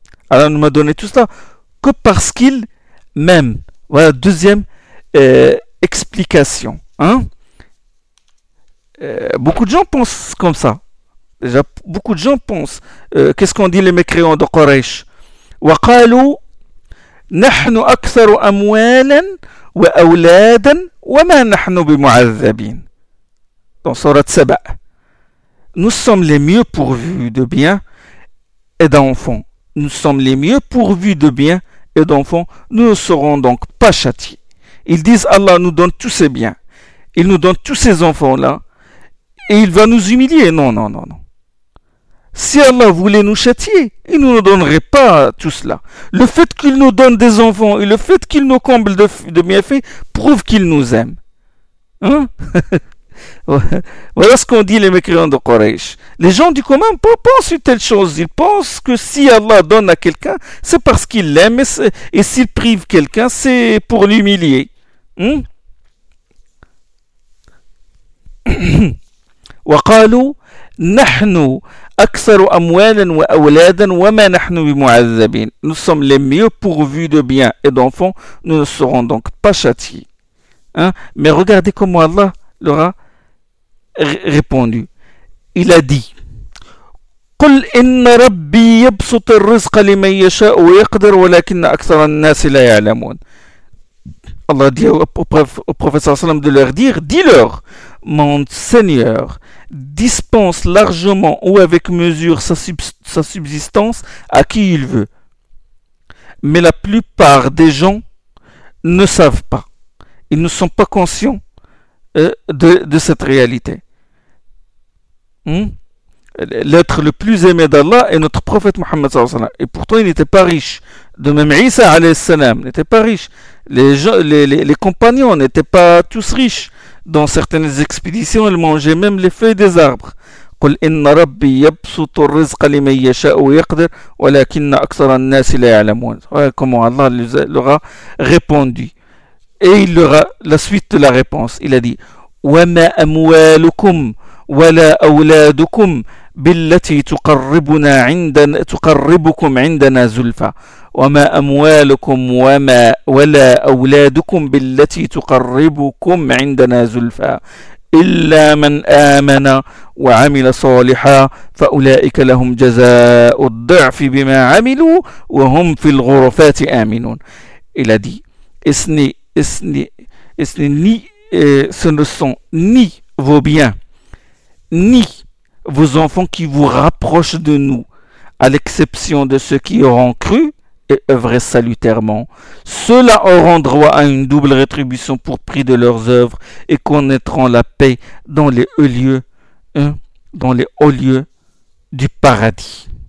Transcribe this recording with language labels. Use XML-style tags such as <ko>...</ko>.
<fr>Allah ne m'a donné tout cela que parce qu'il m'aime. Voilà, deuxième explication. Hein? Beaucoup de gens pensent comme ça. Déjà, beaucoup de gens pensent. Qu'est-ce qu'ont dit les mécréants de Quraysh?</fr> <ar>وَقَالُوا نَحْنُ أَكْثَرُ أَمْوَالًا وَأَوْلَادًا وَمَا نَحْنُ بِمُعَذَّبِينَ</ar> <fr>Dans Sourate Saba. Nous sommes les mieux pourvus de biens et d'enfants. Nous sommes les mieux pourvus de biens et d'enfants. Nous ne serons donc pas châtiés. Ils disent, Allah nous donne tous ces biens. Il nous donne tous ces enfants-là. Et il va nous humilier. Non, non, non, non. Si Allah voulait nous châtier, il ne nous donnerait pas tout cela. Le fait qu'il nous donne des enfants et le fait qu'il nous comble de bienfaits prouve qu'il nous aime. Hein? Voilà ce qu'ont dit les mécréants de Quraysh. Les gens du commun pensent une telle chose. Ils pensent que si Allah donne à quelqu'un, c'est parce qu'il l'aime et s'il prive quelqu'un, c'est pour l'humilier.</fr> <ar>وقالوا نحن أكثر أموالا وأولادا وما نحن بمعذبين.</ar> <fr>Nous sommes les mieux pourvus de biens et d'enfants, nous ne serons donc pas châtiés. Hein? Mais regardez comment Allah leur a répondu. Il a dit:</fr> <ar>قل إن ربي يبسط الرزق لمن يشاء ويقدر ولكن أكثر الناس لا يعلمون.</ar> <fr>Allah dit au professeur sallam de leur dire: dis-leur, mon Seigneur dispense largement ou avec mesure sa subsistance à qui il veut. Mais la plupart des gens ne savent pas. Ils ne sont pas conscients de cette réalité. L'être le plus aimé d'Allah est notre prophète Mohammed sallallahu alayhi wa sallam. Et pourtant, il n'était pas riche. De même, Isa alayhi salam n'était pas riche. Les compagnons n'étaient pas tous riches. Dans certaines expéditions, ils mangeaient même les feuilles des arbres.</fr> <ar>قل إن ربي يبسط الرزق لمن يشاء ويقدر ولكن أكثر الناس لا يعلمون.</ar> <fr>Comment Allah leur a répondu. Et il leur a la suite de la réponse. Il a dit:</fr> <ar>وما أموالكم ولا أولادكم بالتي تقربكم عندنا زلفى. وما أموالكم وما ولا أولادكم بالتي تقربكم عندنا زلفى إلا من آمن وعمل صالحا فأولئك لهم جزاء الضعف بما عملوا وهم في الغرفات آمنون.</ar> <fr>Il a dit: ce ne sont ni vos biens, ni vos enfants qui vous rapprochent de nous, à l'exception de ceux qui auront cru et œuvrer salutairement. Ceux-là auront droit à une double rétribution pour prix de leurs œuvres et connaîtront la paix dans les hauts lieux, hein, dans les hauts lieux du paradis.</fr>